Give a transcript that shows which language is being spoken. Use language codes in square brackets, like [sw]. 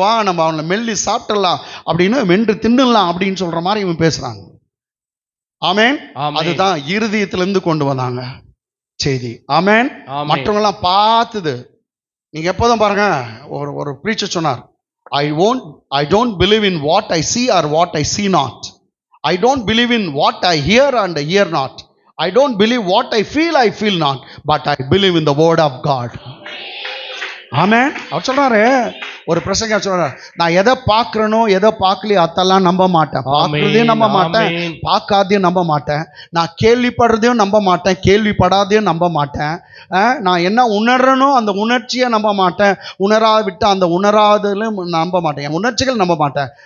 [ta] வா நம்ம அவனை மெல்லி சாப்பிடலாம் அப்படின்னு, மென்று தின்னலாம் அப்படின்னு சொல்ற மாதிரி இவன் பேசுறாங்க. ஆமென். அதுதான் இருதயத்திலிருந்து கொண்டு வந்தாங்க செய்தி. ஆமென். மற்றவங்க எல்லாம் பார்த்தது. நீங்க எப்போதும் பாருங்க, ஒரு பிரீச்சர் சொன்னார், [en] I don't believe in what I see or what I see not. I don't believe in what I hear and I hear not. I don't believe what I feel not, but I believe in the word of God. [ta] ஆமென். அவர் சொல்றாரு, ஒரு பிரசங்க சொல்ற, நான் எதை பார்க்கறனோ எதை பார்க்கலையோ அதெல்லாம் நம்ப மாட்டேன். பார்க்கறதையும் நம்ப மாட்டேன், ஆமென். பார்க்காதையும் நம்ப மாட்டேன். நான் கேள்விப்படுறதையும் நம்ப மாட்டேன், கேள்விப்படாதையும் நம்ப மாட்டேன். நான் என்ன உணர்றனோ அந்த உணர்ச்சியை நம்ப மாட்டேன், உணராவிட்டு அந்த உணராதலும் நம்ப மாட்டேன், என் உணர்ச்சிகள் நம்ப மாட்டேன்.